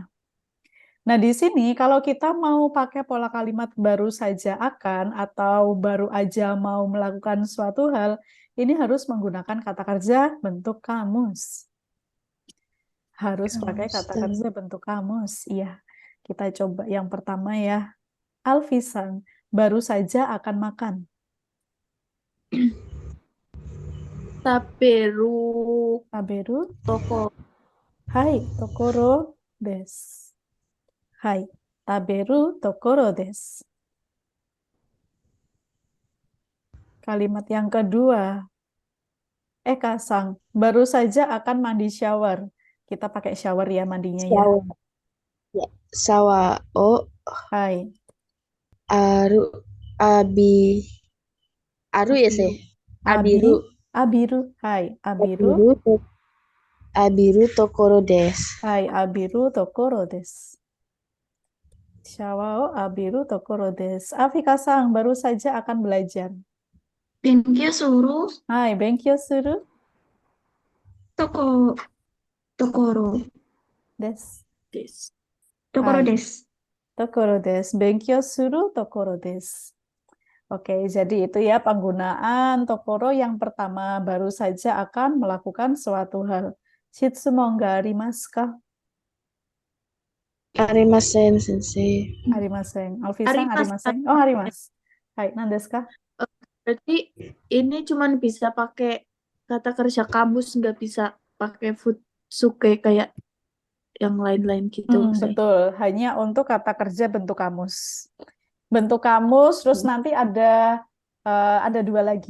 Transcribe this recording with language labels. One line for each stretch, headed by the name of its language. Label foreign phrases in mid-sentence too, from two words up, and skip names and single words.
Indonesian: Nah, di sini kalau kita mau pakai pola kalimat baru saja akan atau baru aja mau melakukan suatu hal, ini harus menggunakan kata kerja bentuk kamus. Harus pakai kata kerja bentuk kamus. Iya. Kita coba yang pertama ya. Alfisan, baru saja akan makan.
Japanese: 食べる食べる, ところはい、ところです. はい、食べるところです.
Indonesian: Kalimat yang kedua, Eka-sang, baru saja akan mandi shower. Kita pakai shower ya mandinya ya.
Japanese: シャワー. Ya. シャワーをはい, aru abi aru ya sih. 浴びる. 浴びる、はい、浴びる, 浴びるところです. はい、浴びるところです。シャワーを浴びるところです.
Indonesian: Afika-sang, baru saja akan belajar.
Japanese: 勉強するはい、勉強するところです. です. ところはい, です. ところです。勉強するところです.
Indonesian: Oke, jadi itu ya penggunaan tokoro yang pertama, baru saja akan melakukan suatu hal.
Japanese: 質問がありますか? ありません先生. ありません. Alfisan, あります. ありません。あ、あります. はい、何ですか?
Indonesian: Berarti ini cuman bisa pakai kata kerja kamus, nggak bisa pakai futsuke kayak yang lain-lain gitu, Say. Betul, hanya untuk kata kerja bentuk kamus. Bentuk kamus, terus nanti ada 2 lagi.